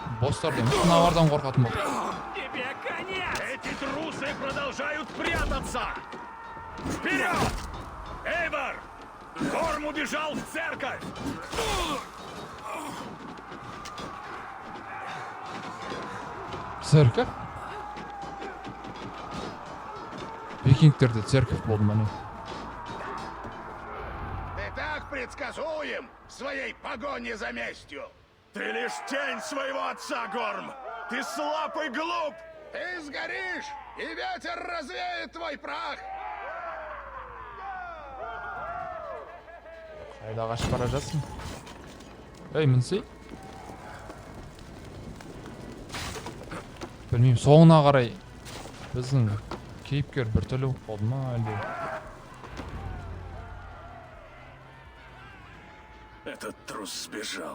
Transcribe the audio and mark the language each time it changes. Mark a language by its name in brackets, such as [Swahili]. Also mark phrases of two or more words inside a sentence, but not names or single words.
[Kazakh] достар дейміз. Мыналардан қорқатын болдық. [Russian] Тебе конец! Эти трусы продолжают прятаться! Вперед! Эйвор! Горм убежал в церковь! Церковь? [Kazakh] Викингтерде церковь болды ма не? [Russian] Ты так предсказуем в своей погоне за местью! Ты лишь тень своего отца, Горм! Ты слаб и глуп! Ты сгоришь, и ветер развеет твой прах! [Kazakh] Қайда қашып бара жатсың? Ей, мінсей? Білмеймін, соңына қарай біздің кейіпкер біртүрлі болды ма әлде? [Russian] Этот трус сбежал.